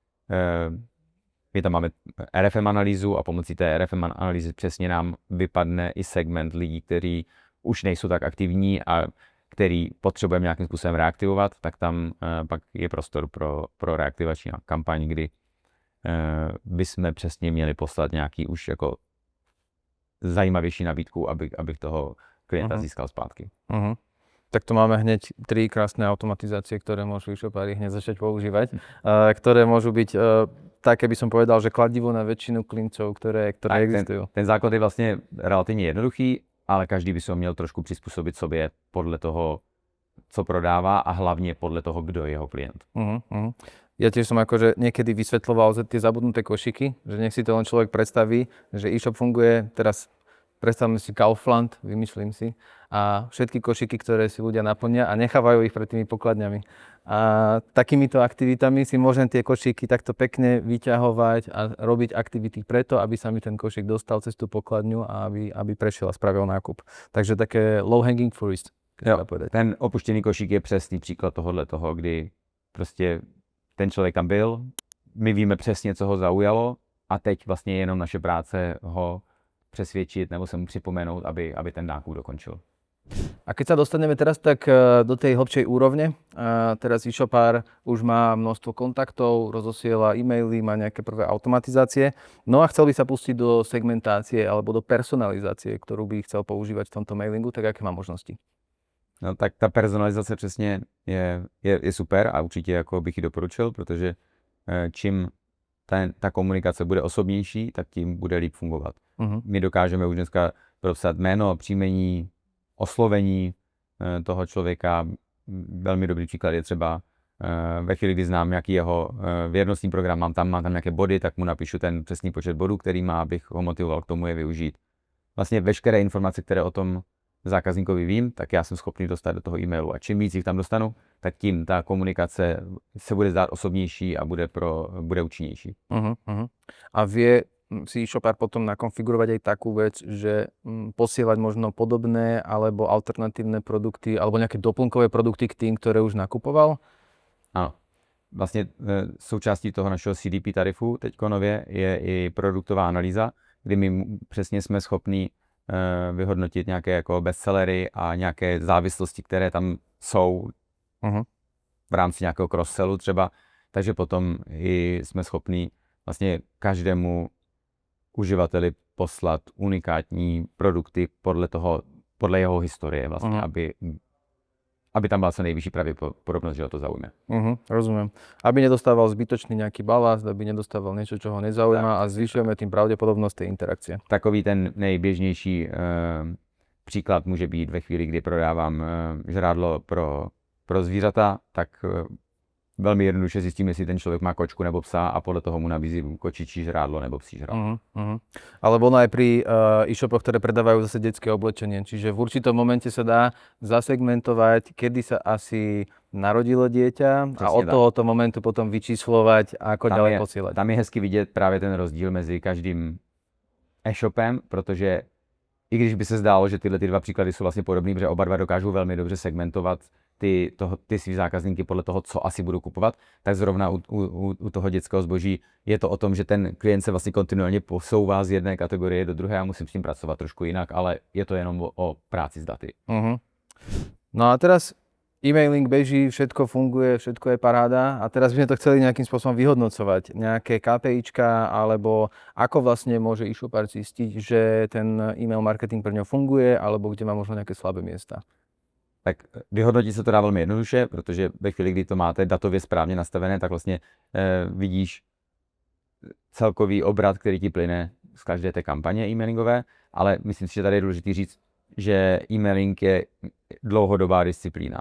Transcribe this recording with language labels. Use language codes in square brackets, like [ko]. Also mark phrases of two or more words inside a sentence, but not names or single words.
[cs] my tam máme RFM analýzu a pomocí té RFM analýzy přesně nám vypadne i segment lidí, kteří už nejsou tak aktivní a který potřebujeme nějakým způsobem reaktivovat, tak tam pak je prostor pro reaktivační kampaň, kdy bychom přesně měli poslat nějaký už jako zajímavější nabídku, abych toho klienta získal zpátky. [sk] Tak tu máme hneď 3 krásne automatizácie, ktoré môžu e-shopári hneď začať používať, ktoré môžu byť také, by som povedal, že kladivo na väčšinu klientov, ktoré existujú. [cs] Ten základ je vlastně relativně jednoduchý, ale každý by si ho měl trošku přizpůsobit sobě podle toho, co prodává a hlavně podle toho, kdo je jeho klient. [sk] Ja tiež som akože niekedy vysvetľoval tie zabudnuté košiky, že nech si to len človek predstaví, že e-shop funguje, teraz predstavme si Kaufland, vymyslím si, a všetky košiky, ktoré si ľudia naplnia a nechávajú ich pred tými pokladňami. A takýmito aktivitami si môžem tie košíky takto pekne vyťahovať a robiť aktivity preto, aby sa mi ten košík dostal cez tú pokladňu a aby prešiel a spravil nákup. Takže také [en] low hanging fruit. [cs] Ten opuštěný košík je přesný příklad toho, kdy prostě ten člověk tam byl, my víme přesně, co ho zaujalo a teď vlastně je jenom naše práce ho přesvědčit nebo se mu připomenout, aby ten nákup dokončil. [sk] A keď sa dostaneme teraz tak do tej hlbšej úrovne, teraz e-shopár už má množstvo kontaktov, rozosiela e-maily, má nejaké prvé automatizácie, no a chcel by sa pustiť do segmentácie alebo do personalizácie, ktorú by chcel používať v tomto mailingu, tak aké má možnosti? [cs] No tak ta personalizace přesně je super a určitě jako bych ji doporučil, protože čím ta komunikace bude osobnější, tak tím bude líp fungovat. My dokážeme už dneska propsat jméno, příjmení, oslovení toho člověka. Velmi dobrý příklad je třeba ve chvíli, kdy znám nějaký jeho věrnostní program, mám tam nějaké body, tak mu napíšu ten přesný počet bodů, který má, abych ho motivoval k tomu je využít. Vlastně veškeré informace, které o tom zákazníkovi vím, tak já jsem schopný dostat do toho e-mailu. A čím víc jich tam dostanu, tak tím ta komunikace se bude zdát osobnější a bude účinnější. [sk] A vie si e-shopár potom nakonfigurovať aj takú vec, že posielať možno podobné alebo alternatívne produkty alebo nejaké doplnkové produkty k tým, ktoré už nakupoval? [cs] Ano. Vlastně součástí toho našeho CDP tarifu teďko nově je i produktová analýza, kdy my přesně jsme schopní vyhodnotit nějaké jako bestsellery a nějaké závislosti, které tam jsou v rámci nějakého cross-sellu třeba. Takže potom i jsme schopní vlastně každému uživateli poslat unikátní produkty podle jeho historie vlastně, aby tam byla co nejvyšší pravděpodobnost, že ho to zaujme. [sk] Rozumiem. Aby nedostával zbytočný nejaký balast, aby nedostával niečo, čo ho nezaujíma a zvyšujeme tým pravděpodobnost tej interakcie. [cs] Takový ten nejběžnější příklad může být ve chvíli, kdy prodávám žrádlo pro zvířata, tak velmi jednoduše zjistím, jestli ten člověk má kočku nebo psa a podle toho mu nabízím kočičí žrádlo nebo psí žrádlo. [sk] Alebo ono aj pri e-shopoch, ktoré predávajú zase detské oblečenie. Čiže v určitom momente sa dá zasegmentovať, kedy sa asi narodilo dieťa a od tohoto momentu potom vyčíslovať, ako ďalej posielať. [cs] Tam je hezky vidět právě ten rozdíl mezi každým e-shopem, protože i když by se zdálo, že tyhle dva příklady jsou vlastně podobný, protože oba dva dokážou velmi dobře segmentovat ty svý zákazníky podle toho, co asi budou kupovat, tak zrovna u toho dětského zboží je to o tom, že ten klient se vlastně kontinuálně posouvá z jedné kategorie do druhé a musím s tím pracovat trošku jinak, ale je to jenom o práci s daty. [sk] No a teraz e-mailing beží, všetko funguje, všetko je paráda a teraz by sme to chceli nejakým spôsobom vyhodnocovať. Nejaké KPIčka alebo ako vlastne môže e-shopár zistiť, že ten [en] e-mail marketing [sk] pre ňo funguje alebo kde má možno nejaké slabé miesta. [cs] Tak vyhodnotit se to dá velmi jednoduše, protože ve chvíli, kdy to máte datově správně nastavené, tak vlastně vidíš celkový obrat, který ti plyne z každé té kampaně e-mailingové, ale myslím si, že tady je důležité říct, že e-mailing je dlouhodobá disciplína.